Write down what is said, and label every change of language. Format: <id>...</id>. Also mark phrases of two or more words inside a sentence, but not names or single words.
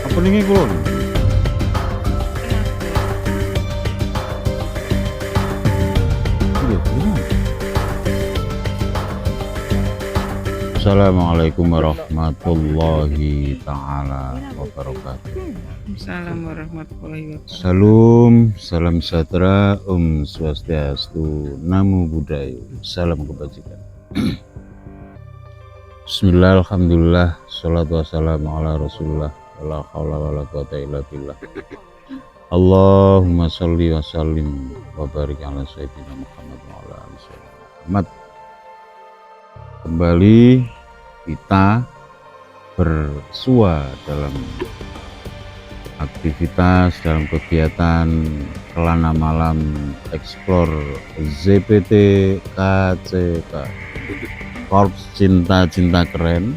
<jv>jenenge kula.</jv> <ar>السلام عليكم ورحمة الله تعالى وبركاته. السلام عليكم ورحمة الله وبركاته.</ar> <id>Salam sejahtera,</id> <ban>Om Swastiastu,</ban> <pi>Namo Buddhaya,</pi> <id>salam kebajikan.</id> <ar>بسم الله، الحمد لله، صلاة والسلام على رسول الله، لا حول ولا قوة إلا بالله. اللهم صل وسلم وبارك على سيدنا محمد وعلى آل سيدنا محمد.</ar> <id>Kembali kita bersua dalam aktivitas, dalam kegiatan Kelana Malam Explore ZPT KCK, Korps Cinta Keren.</id>